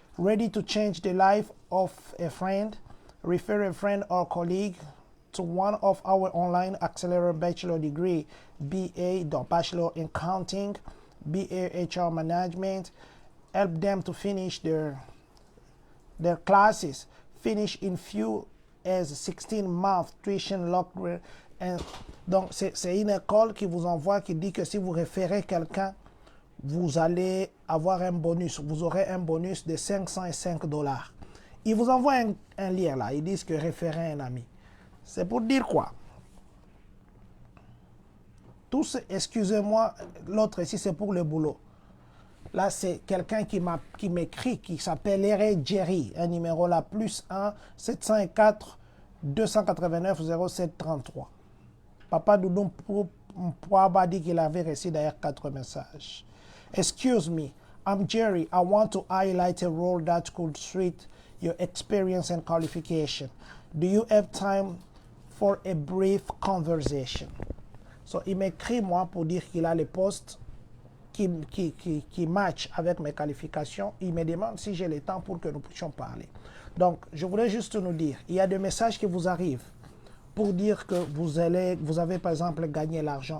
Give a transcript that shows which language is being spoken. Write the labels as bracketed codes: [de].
[en] Ready to change the life of a friend, refer a friend or colleague to one of our online accelerator bachelor degree, BA, Bachelor in Accounting, BAHR Management, help them to finish their classes, finish in few as 16 months tuition lock. [fr] Donc, c'est une école qui vous envoie, qui dit que si vous référez quelqu'un, vous allez avoir un bonus. Vous aurez un bonus de 505 $. Ils vous envoient un lien là. Ils disent que référer un ami. C'est pour dire quoi? Tous, excusez-moi, l'autre ici, c'est pour le boulot. Là, c'est quelqu'un qui m'écrit, qui s'appellerait Jerry. Un numéro là, plus 1 704 289 0733. Papa Doudou Pouaba dit qu'il avait reçu d'ailleurs 4 messages. [en] Excuse me, I'm Jerry. I want to highlight a role that could suit your experience and qualification. Do you have time for a brief conversation? [fr] So, il m'écrit moi pour dire qu'il a les postes qui match avec mes qualifications. Il me demande si j'ai le temps pour que nous puissions parler. Donc, je voulais juste nous dire, il y a des messages qui vous arrivent pour dire que vous avez par exemple gagné l'argent.